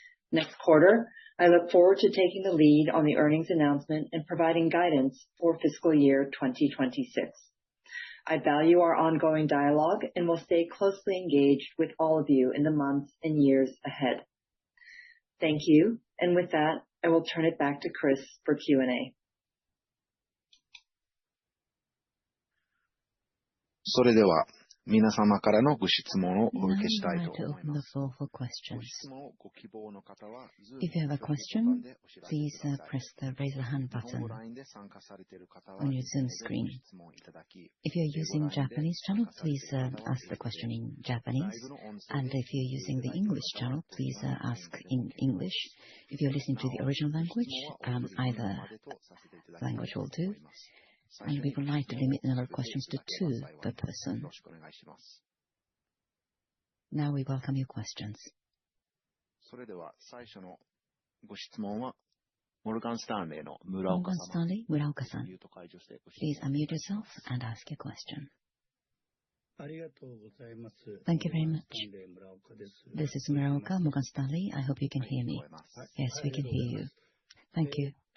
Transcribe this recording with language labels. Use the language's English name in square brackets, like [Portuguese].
[English] Next quarter, I look forward to taking the lead on the earnings announcement and providing guidance for fiscal year 2026. I value our ongoing dialogue and will stay closely engaged with all of you in the months and years ahead. Thank you, and with that, I will turn it back to Chris for Q&A. [Japanese] それでは、皆様からのご質問をお受けしたいと思います。ご質問をご希望の方は、 [English] If you have a question, please press the raise the hand button on your Zoom screen. If you're using Japanese channel, please ask the question in Japanese. And if you're using the English channel, please ask in English. If you're listening to the original language, either language will do. And we would like to limit the number of questions to 2 per person. Now we welcome your questions. [Japanese] それでは最初のご質問は、モルガンスタンレーの村岡様。村岡さん。 [English] Please unmute yourself and ask your question. Thank you very much. This is Muraoka, Morgan Stanley. I hope you can hear me. Yes, we can hear you. Thank you.